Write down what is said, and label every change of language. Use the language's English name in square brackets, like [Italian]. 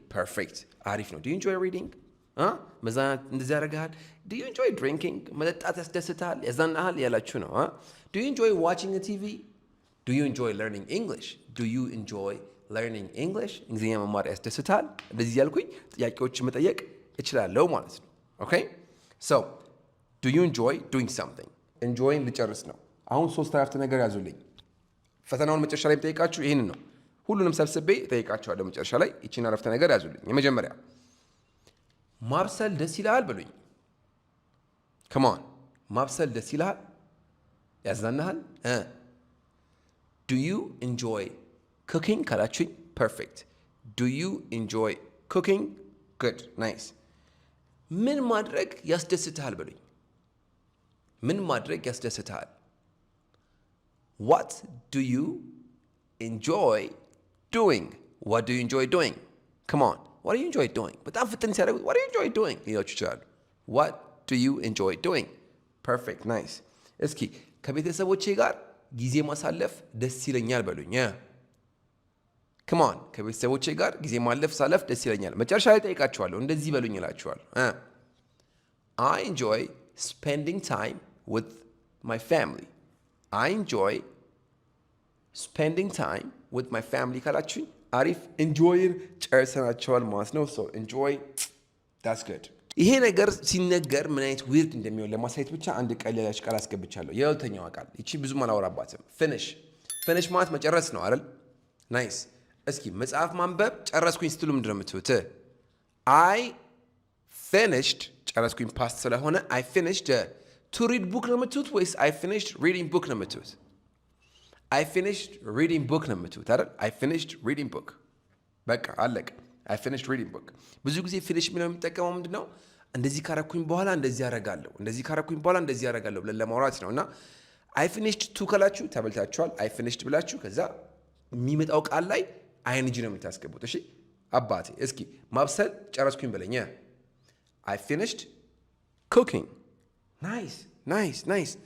[English] perfect [Amharic] አሪፍ ነው። [English] do you enjoy reading? [Amharic] መዝናናት እንደዚህ ያደርግሃል። [English] do you enjoy drinking? [Amharic] መጠጣት ያስደስታል ያዝናናሃል ያላችሁ ነው። [English] do you enjoy watching a TV? do you enjoy learning English? do you enjoy learning English? [Amharic] እንግሊዝኛ መማር ያስደስታል። እንደዚህ ያልኩኝ ጥያቄዎች መጠየቅ እችላለሁ ማለት ነው። ኦኬ [English] so do you enjoy doing something? [Amharic] enjoying ልጨርስ ነው። አሁን 3 አረፍተ ነገር ያዙልኝ። ፈተናውን መጨረሻ ላይ ጠይቃችሁ ይሄንን ነው። ሁሉንም ሰብስቤ ጠይቃችኋለሁ። መጨረሻ ላይ ይቺን አረፍተ ነገር ያዙልኝ። የመጀመሪያ ማብሰል ደስ ይላል በሉኝ። [English] come on [Amharic] ማብሰል ደስ ይላል ያዝናናሃል? [English] do you enjoy cooking [Amharic] ካላችሁኝ [English] perfect. do you enjoy cooking? good nice. [Amharic] ምን ማድረግ ያስደስትሃል በሉኝ። ምን ማድረግ ያስደስትሃል? [English] what do you enjoy doing. What do you enjoy doing? Come on. What do you enjoy doing? [Amharic] በጣም ፍጥን ሲያደርጉት [English] what do you enjoy doing? [Amharic] ሊሏችሁ ይችላሉ። [English] What do you enjoy doing? Perfect. Nice. [Amharic] እስኪ ከቤተሰቦቼ ጋር ጊዜ ማሳለፍ ደስ ይለኛል በሉኝ። [English] Come on. [Amharic] ከቤተሰቦቼ ጋር ጊዜ ማሳለፍ ደስ ይለኛል። መጨረሻ ላይ ጠይቃችኋለሁ። እንደዚህ በሉኝ እላችኋለሁ። [English] I enjoy spending time with my family. I enjoy spending time with my family [Amharic] ካላችሁኝ አሪፍ enjoyን ጨርሰናቸዋል ማለት ነው። [English] so enjoy that's good። [Amharic] ይሄ ነገር ሲነገር ምን አይነት ዊርድ እንደሚሆን ለማሳየት ብቻ አንድ ቀላል ቃል አስገብቻለሁ። የሁለተኛው ቃል እቺ ብዙም አላወራባትም። finish ማለት መጨረስ ነው አይደል? ናይስ። እስኪ መጽሐፍ ማንበብ ጨረስኩኝ ስትሉ ምንድን ነው የምትሉት? [English] I finished [Amharic] ጨረስኩኝ ፓስት ስለሆነ [English] I finished to read book [Amharic] ነው የምትሉት ወይስ [English] I finished reading book [Amharic] ነው የምትሉት? [English] I finished reading book [Amharic] ነው የምትሉት አይደል? [English] I finished reading book [Amharic] በቃ አለቀ። I finished reading book። ብዙ ጊዜ ፊኒሽ የሚለው የሚጠቀመው ምንድን ነው? እንደዚህ ካረኩኝ በኋላ እንደዚህ ያደርጋለሁ፣ እንደዚህ ካረኩኝ በኋላ እንደዚህ ያደርጋለሁ ብለን ለማውራት ነው። እና [English] I finished to [Amharic] ካላችሁ ተበልታችኋል። I finished ብላችሁ ከዛ የሚመጣው ቃል ላይ ING ነው የምታስገቡት። እሺ አባቴ እስኪ ማብሰል ጨረስኩኝ በለኝ። [English] I finished cooking. nice.